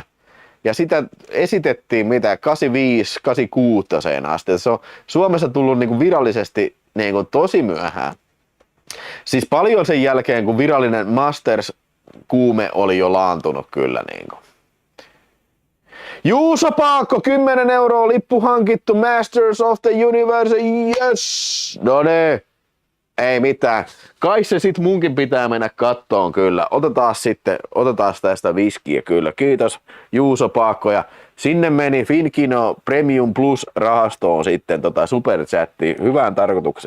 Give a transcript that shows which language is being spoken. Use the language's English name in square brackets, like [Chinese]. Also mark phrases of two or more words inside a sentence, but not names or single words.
[Finnish] Ja sitä esitettiin mitä 85, 86 asti. Se on Suomessa tullut niin kuin virallisesti niin kuin tosi myöhään. Siis paljon sen jälkeen, kun virallinen Masters-kuume oli jo laantunut kyllä. Niin kuin. Juuso Paakko, 10 € lippu hankittu Masters of the Universe, yes! No ne, ei mitään. Kai se sit munkin pitää mennä kattoon kyllä. Otetaan tästä viskiä kyllä. Kiitos Juuso Paakko. Ja sinne meni Finkino Premium Plus rahastoon sitten superchattiin hyvään tarkoitukseen.